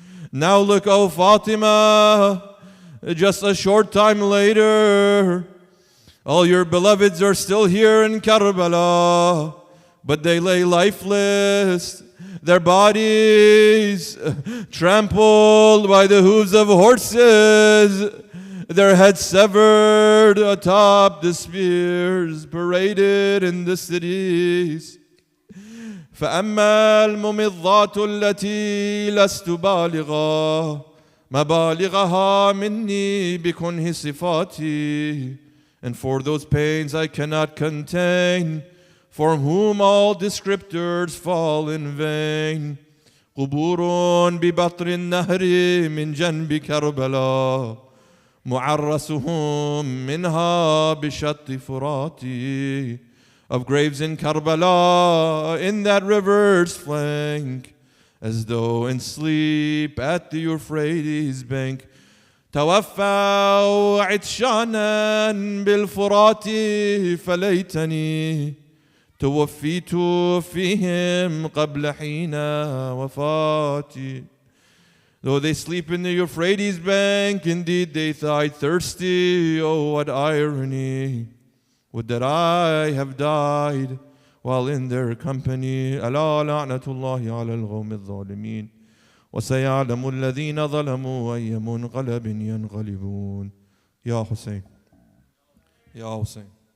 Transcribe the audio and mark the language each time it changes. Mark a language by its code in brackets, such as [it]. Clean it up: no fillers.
[en] Now look, O Fatima, just a short time later, all your beloveds are still here in Karbala, but they lay lifeless, their bodies trampled by the hooves of horses, their heads severed atop the spears paraded in the cities. [ar] فأما الممضات التي لست بالغة مبالغها مني بكنه صفاتي. [en] And for those pains I cannot contain, for whom all descriptors fall in vain. [ar] قبور ببطن النهر من جنب كربلاء معرسهم منها بشط فراتي. [en] Of graves in Karbala, in that river's flank, as though in sleep at the Euphrates bank. [ar] توفوا عطشانا بالفرات فليتني توفيت فيهم قبل حين وفاتي. [en] Though they sleep in the Euphrates bank, indeed they died thirsty. Oh, what irony! Would that I have died while in their company. [ar] ألا لعنة الله على القوم الظالمين وسيعلم الذين ظلموا أي منقلب ينقلبون. يا حسين يا حسين